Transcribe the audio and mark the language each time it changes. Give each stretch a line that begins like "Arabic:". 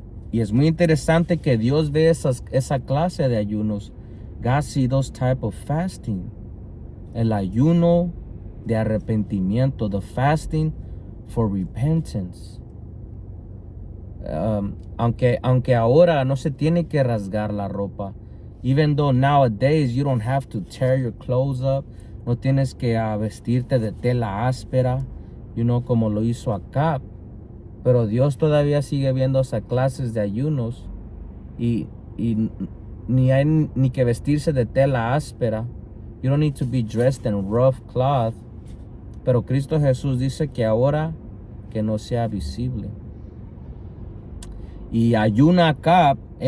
Spanish: Y es muy interesante que Dios ve esa clase de ayunos.
English: God sees those type of fasting.
Spanish: El ayuno de arrepentimiento,
English: the fasting for repentance.
Spanish: Aunque ahora no se tiene que rasgar la ropa.
English: Even though nowadays you don't have to tear your clothes up.
Spanish: No tienes que vestirte de tela áspera, como lo hizo Acab. Pero Dios todavía sigue viendo esas clases de ayunos. Y ni hay ni que vestirse de tela áspera.
English: You don't need to be dressed in rough cloth.
Spanish: Pero Cristo Jesús dice que ahora que no sea visible. Y ayuna Ahab